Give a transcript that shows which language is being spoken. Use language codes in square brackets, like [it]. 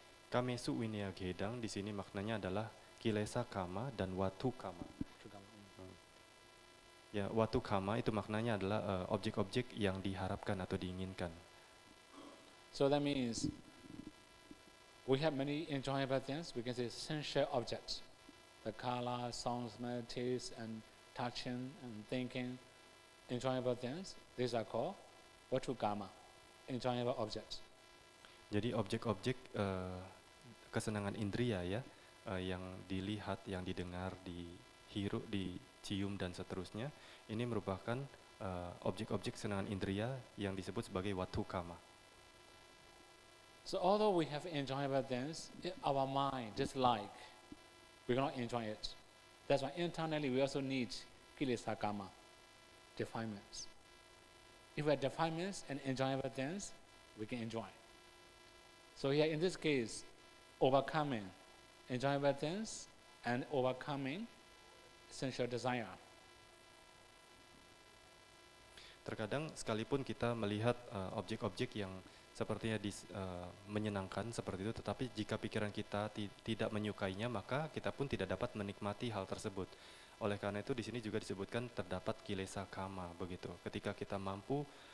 [pi] Kamesu Vinaya Gedang [id] di sini maknanya adalah kilesa kama dan watu kama. Ya, watu kama itu maknanya adalah objek-objek yang diharapkan atau diinginkan. [en] So that means we have many enjoyable things. We can say sensual objects, the color, sound, smell, taste, and touching and thinking. Enjoyable things. These are called vatu kama, enjoyable objects. [id] Jadi objek-objek kesenangan indria ya, yang dilihat, yang didengar, dihirup, dicium dan seterusnya, ini merupakan objek-objek kesenangan indria yang disebut sebagai watu kama. [en] So although we have enjoyable things, our mind dislike, we cannot enjoy it. That's why internally we also need kilesa kama, defilements. If we have defilements and enjoyable things, we can enjoy. So here in this case, overcoming enjoyable things and overcoming sensual desire. [id] Terkadang sekalipun kita melihat objek-objek yang sepertinya menyenangkan seperti itu, tetapi jika pikiran kita tidak menyukainya, maka kita pun tidak dapat menikmati hal tersebut. Oleh karena itu di sini juga disebutkan terdapat kilesa kama begitu. Ketika kita mampu